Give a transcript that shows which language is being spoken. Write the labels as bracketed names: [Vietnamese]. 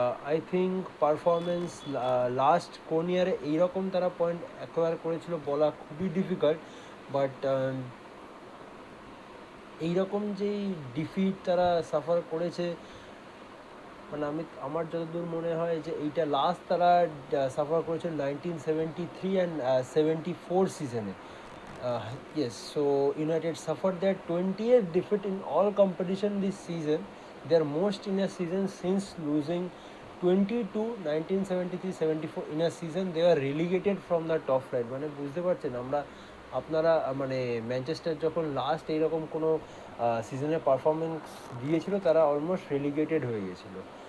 [Bangla] I think performance last কোন ইয়ারে এইরকম তারা পয়েন্ট অ্যাকোয়ার করেছিল বলা খুবই ডিফিকাল্ট, বাট এইরকম যেই ডিফিট তারা সাফার করেছে, মানে আমার যতদূর মনে হয় যে এইটা লাস্ট তারা সাফার করেছে 1973 অ্যান্ড 74 সিজনে। [English] Yes, so United suffered their 20th defeat in all competition this season, their most in a season since losing 22 1973-74 in a season. They were relegated from the top flight. [Bangla] মানে বুঝতে পারছেন আপনারা মানে Manchester যখন last এইরকম কোনো সিজনে performance দিয়েছিল তারা অলমোস্ট রেলিগেটেড হয়ে গেছিলো।